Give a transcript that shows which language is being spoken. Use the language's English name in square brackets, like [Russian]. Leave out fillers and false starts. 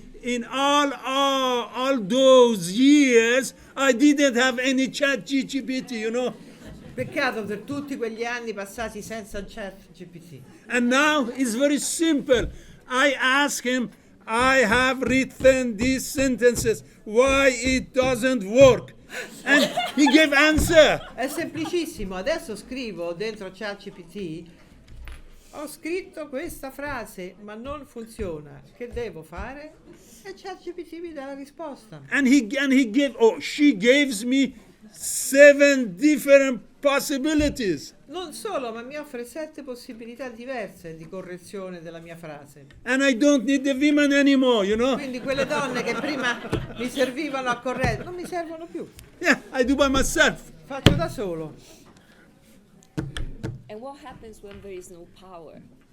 [English] In all those years, I didn't have any ChatGPT, you know. [Italian] Peccato per tutti quegli anni passati senza ChatGPT. [English] And now it's very simple. I ask him, I have written these sentences, why it doesn't work? And he gave answer. [Italian] È semplicissimo. Adesso scrivo dentro ChatGPT, ho scritto questa frase, ma non funziona. Che devo fare? E ChatGPT mi dà la risposta. [English] And she gives me 7 different possibilities. [Italian] Non solo, ma mi offre 7 possibilità diverse di correzione della mia frase. [English] And I don't need the women anymore, you know. [Italian] Quindi quelle donne che prima mi servivano a correggere non mi servono più. [English] Yeah, I do by myself. [Italian] Faccio da solo. [English] And what happens when there is no power?